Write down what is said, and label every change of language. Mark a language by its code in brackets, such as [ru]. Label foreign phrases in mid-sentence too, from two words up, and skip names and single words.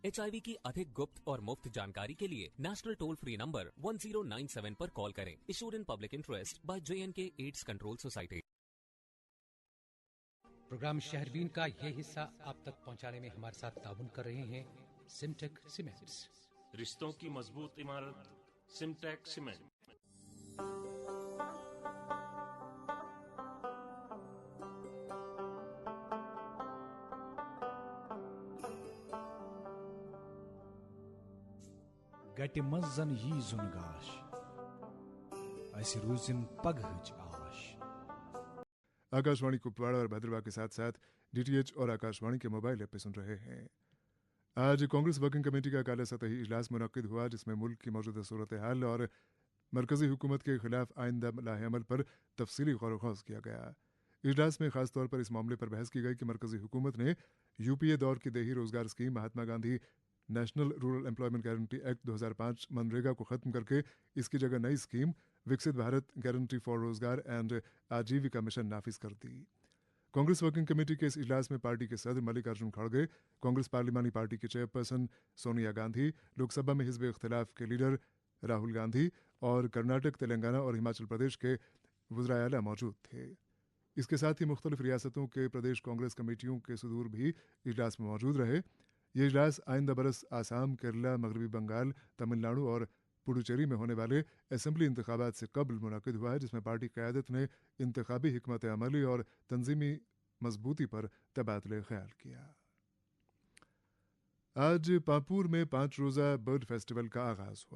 [ur] HIV کی ادھک گپت اور مفت جانکاری کے لیے [en] National Toll Free Number [ur] 1097 پر کال کریں۔ [en] Issued in Public Interest by JNK AIDS Control Society. [ur] پروگرام شہربین کا یہ حصہ آپ تک پہنچانے میں ہمارے ساتھ تعاون کر رہے ہیں سمٹیک سیمنٹس۔ رشتوں کی مضبوط عمارت سمٹیک سیمنٹ۔ [ks] گٹہِ منٛز زن یی زُن گاش اسہِ روٗزِم پگہٕچ آش۔ [ur] آکاشوانی کپواڑہ اور بھدرواہ کے ساتھ ساتھ DTH اور آکاشوانی کے [en] mobile app [ur] پہ سن رہے ہیں۔ آج کانگریس ورکنگ کمیٹی کا کالا سطحی اجلاس منعقد ہوا جس میں ملک کی موجودہ صورتحال اور مرکزی حکومت کے خلاف آئندہ لاہ عمل پر تفصیلی غور و خوض کیا گیا۔ اجلاس میں خاص طور پر اس معاملے پر بحث کی گئی کہ مرکزی حکومت نے UPA دور کی دیہی روزگار اسکیم، مہاتما گاندھی نیشنل رورل امپلائمنٹ گارنٹی ایکٹ 2005 منریگا کو ختم کر کے اس کی جگہ نئی اسکیم وکست بھارت گارنٹی فار روزگار اینڈ آجیوکا مشن نافذ کر دی۔ کانگریس ورکنگ کمیٹی کے اس اجلاس میں پارٹی کے صدر ملک ارجن کھڑگے، کانگریس پارلیمانی پارٹی کی چیئرپرسن سونیا گاندھی، لوک سبھا میں حزب اختلاف کے لیڈر راہل گاندھی اور کرناٹک، تلنگانہ اور ہماچل پردیش کے وزرائے اعلیٰ موجود تھے۔ اس کے ساتھ ہی مختلف ریاستوں کے پردیش کانگریس کمیٹیوں کے صدور بھی اجلاس میں موجود رہے۔ یہ اجلاس آئندہ برس آسام، کیرلا، مغربی بنگال، تمل ناڈو اور پڈوچیری میں ہونے والے اسمبلی انتخابات سے قبل منعقد ہوا ہے، جس میں پارٹی قیادت نے انتخابی حکمت عملی اور تنظیمی مضبوطی پر تبادلہ خیال کیا. آج پانپور میں 5 روزہ [en] bird festival [ur] کا آغاز ہوا.